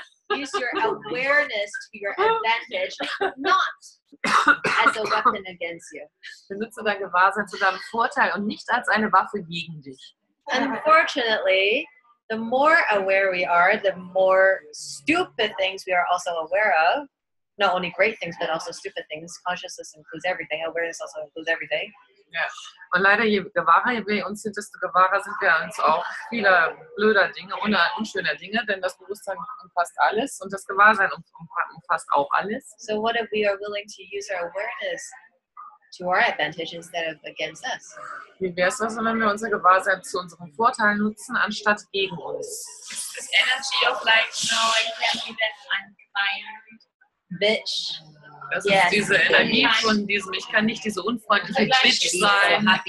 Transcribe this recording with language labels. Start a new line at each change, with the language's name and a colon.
English: Use your awareness to your advantage, not as a weapon against you.
German: Benutze dein Gewahrsein zu deinem Vorteil und nicht als eine Waffe gegen dich.
English: Unfortunately, the more aware we are, the more stupid things we are also aware of. Not only great things, but also stupid things. Consciousness includes everything. Awareness also includes everything.
German: Ja. Und leider, je gewahrer wir uns sind, desto gewahrer sind wir uns auch vieler blöder Dinge, unschöner Dinge, denn das Bewusstsein umfasst alles und das Gewahrsein umfasst auch alles.
English: So what if we are willing to use our awareness to our advantage instead of against us?
German: Wie wäre es also, wenn wir unser Gewahrsein zu unserem Vorteil nutzen, anstatt gegen uns?
English: This energy of like, no, I can't be that unkind. Bitch.
German: Das ist diese Energie von diesem, ich kann nicht diese unfreundliche Bitch sein.